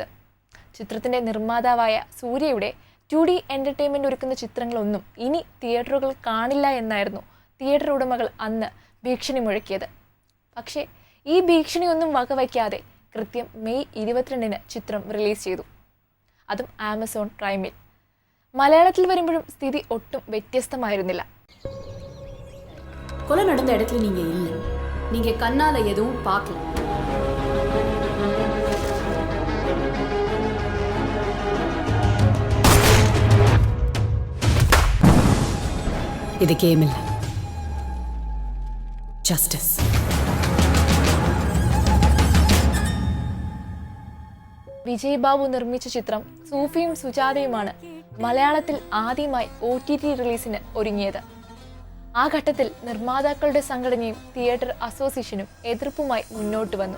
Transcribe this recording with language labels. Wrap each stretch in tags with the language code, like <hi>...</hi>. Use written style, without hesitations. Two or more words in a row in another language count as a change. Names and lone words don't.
<ml>ചിത്രത്തിന്റെ നിർമ്മാതാവായ സൂര്യയുടെ 2D എന്റർടൈൻമെന്റ് ഒരുക്കുന്ന ചിത്രങ്ങളൊന്നും ഇനി തിയേറ്ററുകൾ കാണില്ല എന്നായിരുന്നു തിയേറ്റർ ഉടമകൾ അന്ന് ഭീഷണി മുഴക്കിയത്. പക്ഷേ ഈ ഭീഷണിയൊന്നും വകവയ്ക്കാതെ കൃത്യം മെയ് 22-ന് ചിത്രം റിലീസ് ചെയ്തു, അതും ആമസോൺ പ്രൈമിൽ. മലയാളത്തിൽ വരുമ്പോഴും സ്ഥിതി ഒട്ടും വ്യത്യസ്തമായിരുന്നില്ല.</ml> <ta>கொலை நடந்த இடத்துல நீங்க இல்லை, நீங்க கண்ணால எதுவும் பார்க்கல. இது கேம் இல்ல, ஜஸ்டிஸ்.</ta> <ml>വിജയ് ബാബു നിർമ്മിച്ച ചിത്രം സൂഫിയും സുജാതയുമാണ് മലയാളത്തിൽ ആദ്യമായി OTT റിലീസിന് ഒരുങ്ങിയത്. ആ ഘട്ടത്തിൽ നിർമ്മാതാക്കളുടെ സംഘടനയും തിയേറ്റർ അസോസിയേഷനും എതിർപ്പുമായി മുന്നോട്ട് വന്നു.</ml>